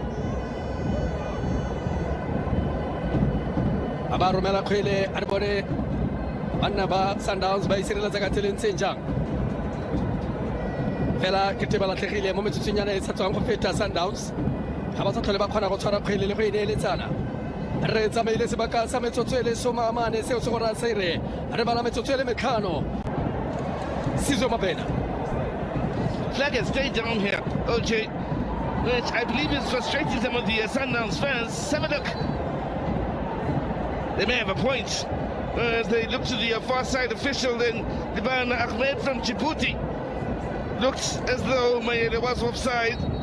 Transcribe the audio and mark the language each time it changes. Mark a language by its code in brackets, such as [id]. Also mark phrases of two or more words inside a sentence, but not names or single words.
[tn] ba romela kgwele a re bone banna ba Sundows ba isireletsa ka tseleng tsenjang fela ke teba latlhegile mo metsotsonyana e sa tswang go feta Sundows ga ba sa tlhole ba kgona go tshwara kgwele le go ineeletsana re tsamaile sebaka sa metsotso e le somamane seo se go raya se re re bala metsotso e le metlhano Sizo Mabena [en] flag has stayed down here, OJ, which I believe is frustrating some of the Sundowns fans. Have a look. They may have a point as they look to the far side official. Then Liban Ahmed from Djibouti looks as though Mayele was offside.